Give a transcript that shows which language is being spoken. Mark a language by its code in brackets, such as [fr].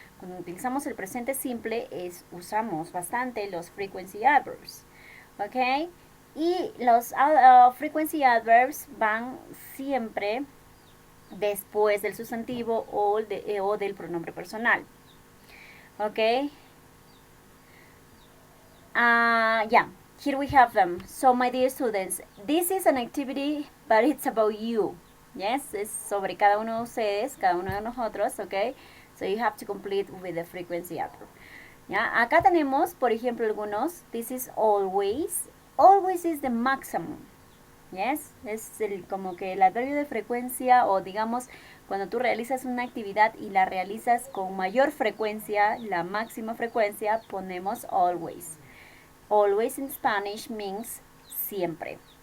[es] Cuando utilizamos el presente simple usamos bastante los [en] frequency adverbs, [es] ¿ok? Y los [en] frequency adverbs [es] van siempre después del sustantivo o del pronombre personal, ¿ok? [en] Yeah. Here we have them. So, my dear students, this is an activity, but it's about you. Yes, [es] es sobre cada uno de ustedes, cada uno de nosotros, okay? [en] So, you have to complete with the frequency adverb. [es] ¿Ya? Acá tenemos, por ejemplo, algunos. [en] This is always. Always is the maximum. Yes, [es] es como que el adverbio de frecuencia, o digamos, cuando tú realizas una actividad y la realizas con mayor frecuencia, la máxima frecuencia, ponemos always. [en] Always in Spanish means siempre.